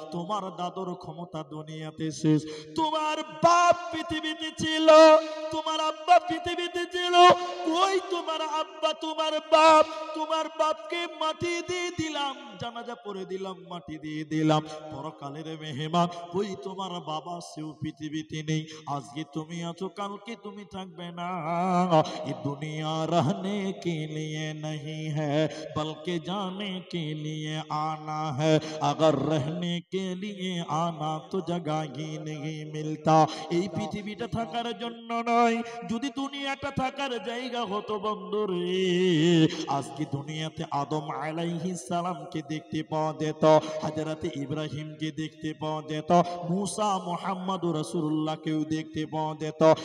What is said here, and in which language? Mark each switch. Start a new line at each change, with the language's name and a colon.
Bangla: তোমার দাদুর ক্ষমতা দুনিয়াতে শেষ। তোমার বাপ পৃথিবীতে ছিল, তোমার আব্বা পৃথিবীতে ছিল, কই তোমার আব্বা, তোমার বাপ? তোমার বাপকে মাটি দিয়ে দিলাম, জানাজা পড়ে দিলাম, মাটি দিয়ে দিলাম। পরকালের মেহমান ওই তোমার বাবা, সেও পৃথিবীতে নেই। আজকে তুমি আছো, কালকে তুমি থাকবে না।
Hindi: ये दुनिया रहने के लिए नहीं है, बल्कि जाने के लिए आना है। अगर रहने के लिए आना तो जगह ही नहीं मिलता।
Bangla: এই পৃথিবীটা থাকার জন্য নয়, যদি দুনিয়াটা থাকার জায়গা হতো বন্ধুরে, আজকে দুনিয়াতে আদম আলাইহিস সালামকে দেখতে পাওয়া যেত, হযরত ইব্রাহিমকে দেখতে পাওয়া যেত, মুসা মুহাম্মদুর রাসূলুল্লাহকেও দেখতে পাওয়া যেত।